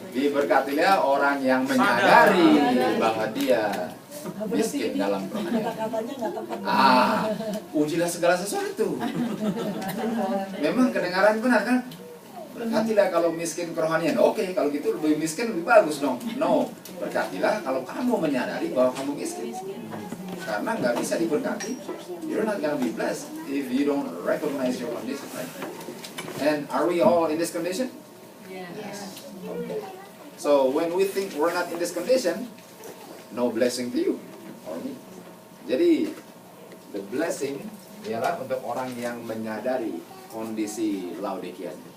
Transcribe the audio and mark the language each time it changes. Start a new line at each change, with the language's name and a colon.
Indonesian: Diberkatilah orang yang menyadari bahwa dia miskin dalam kerohanian. Ujilah segala sesuatu. Memang kedengaran benar, kan? Berkatilah kalau miskin kerohanian. Oke, kalau gitu lebih miskin lebih bagus dong. No, berkatilah kalau kamu menyadari bahwa kamu miskin. Karena nggak bisa diberkati,
English: you're not gonna be blessed if you don't recognize your condition, right? And are we all in this condition? Yes. Okay. So when we think we're not in this condition, no blessing to you or me.
Indonesian: Jadi
English: the blessing
Indonesian: ialah untuk orang yang menyadari kondisi Laodikia.